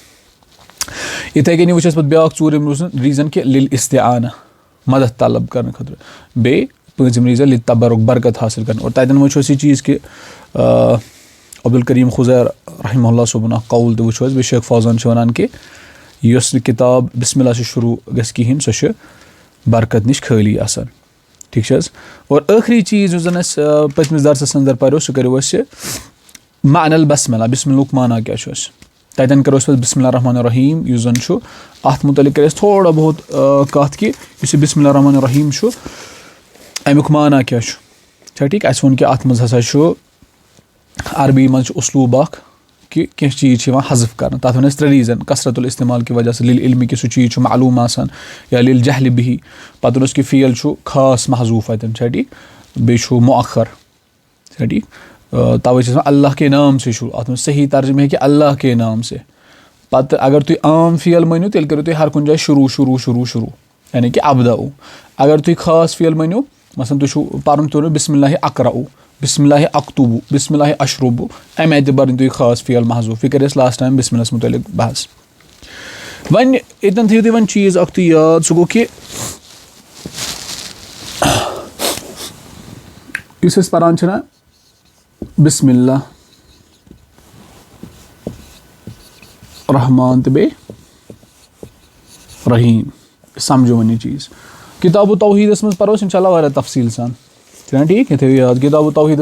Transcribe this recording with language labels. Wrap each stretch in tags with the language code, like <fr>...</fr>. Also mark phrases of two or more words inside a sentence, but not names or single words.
<ks>یِتھٕے کٔنی وٕچھ اَسہِ پَتہٕ بیٛاکھ ژوٗرِم ریٖزن کہِ لِل استعانہ مدد طلب کرنہٕ خٲطرٕ بیٚیہِ پٲنٛژِم ریٖزن لِتبرُک برکت حٲصِل کرنہٕ اور تَتٮ۪ن وٕچھو أسۍ یہِ چیٖز کہِ عبدالکریٖم خُزیر رحمہ اللہ صٲبُن اکھ قول تہِ وٕچھو أسۍ بیٚیہِ شیخ فوزان چھِ وَنان کہِ یۄس نہٕ کِتاب بِسمِ اللہ سۭتۍ شروٗع گژھِ کِہیٖنۍ سۄ چھِ برکت نِش خٲلی آسان ٹھیٖک چھِ حظ اور ٲخری چیٖز یُس زن اَسہِ پٔتمِس درسس انٛدر پریو سُہ کٔرِو أسۍ</ks> <ar>معنى البسملہ</ar> <ks>بِسمِلہُک معنا کیاہ چھُ اَسہِ تَتٮ۪ن کَرو أسۍ پَتہٕ</ks> <ar>بِسمِ اللہ الرحمٰن الرحیٖم</ar> <ks>یُس زن چھُ اَتھ مُتعلِق کَرِ اَسہِ تھوڑا بہت کَتھ کہِ یُس یہِ</ks> <ar>بِسمِ اللہ الرحمٰن الرحیٖم</ar> <ks>چھُ اَمیُک معنا کیاہ چھُ چھا ٹھیٖک اَسہِ ووٚن کہِ اَتھ منٛز ہسا چھُ عربی منٛز چھُ اُسلوٗب اکھ کہِ کینٛہہ چیٖز چھِ یِوان حذف کرنہٕ تَتھ وَنو أسۍ ترٛےٚ ریٖزن</ks> <ar>کثرت الاستعمال</ar> <ks>کہِ وجہ سۭتۍ لِل علمہِ کہِ سُہ چیٖز چھُ معلوٗم آسان یا لِل جہلِ بِہی پتہٕ ووٚن اَسہِ کہِ فیل چھُ خاص محضوٗف اَتٮ۪ن چھا ٹھیٖک بیٚیہِ چھُ مُعخر چھا ٹھیٖک تَوے چھِ أسۍ وَنان اللہ</ks> <ur>کے نام سے</ur> <ks>چھُ اَتھ منٛز صحیح ترجمہٕ ہیٚکہِ</ks> <ur>اللہ کے نام سے</ur> <ks>پتہٕ اگر تُہۍ عام فیل مٲنِو تیٚلہِ کٔرِو تُہۍ ہر کُنہِ جایہِ شروٗع یعنی کہِ ابداؤ اگر تُہۍ خاص فیل مٲنِو مثلاً تُہۍ چھُو پَرُن تُہۍ ؤنِو</ks> <ar>بِسمِ اللہِ اقرأُ بِسمِ اللہِ اکتُبُ بِسمِ اللہِ اشربُ</ar> <ks>اَمہِ آیہِ تہِ بَرٕنۍ تُہۍ خاص فیل محضوٗف یہِ کَرِ اَسہِ لاسٹ ٹایم بِسمِ اللہِ مُتعلِق بحث وۄنۍ ییٚتٮ۪ن تھٲیِو تُہۍ وۄنۍ چیٖز اکھ تُہۍ یاد سُہ گوٚو کہِ یُس أسۍ پَران چھِنہ بِسمِ اللہ رحمان تہٕ بیٚیہِ رحیٖم سمجھو وۄنۍ یہِ چیٖز کِتابُ توحیٖدس منٛز پَرو أسۍ اِنشاء اللہ واریاہ تفصیٖل سان چھُنہ ٹھیٖک یہِ تھٲیِو یاد کِتابُ توحیٖدس</ks>